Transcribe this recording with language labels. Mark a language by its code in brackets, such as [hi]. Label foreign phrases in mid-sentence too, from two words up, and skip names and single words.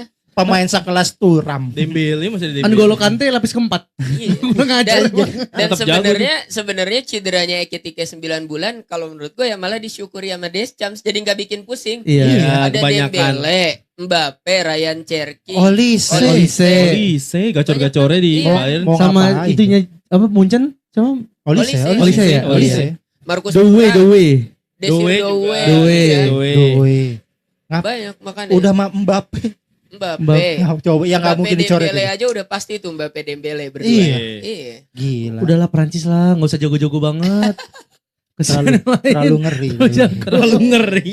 [id] Pemain sekelas Turam. Dembele masih ada Dembele. N'Golo Kante lapis keempat. Iya. Kurang ajar. Dan Tetap jago sebenarnya cederanya Ekitike 9 bulan kalau menurut gue ya malah disyukuri sama Deschamps jadi nggak bikin pusing. Iya. Ada kebanyakan. Dembele, Mbappe, Ryan Cherki. Olise. Olise. Olise gacor-gacornya di Iya. Bayern. Mau Sama ngapain? itunya apa Munchen sama Olise. Olise ya? Olise. Marcus Dowe. Desir Dowe Dowe. juga. Dowe. Iya. Doe. Banyak makanya. Udah mah Mbappe. Mbappe. Nah, coba yang nggak Mbappe mungkin dicoret. Dembele itu. aja udah pasti tuh Mbappe Dembele berdua. Iya. Iya. Gila. Udahlah Prancis lah, nggak usah jago-jago banget. Kesian yang lain. Terlalu ngeri. Terlalu ngeri.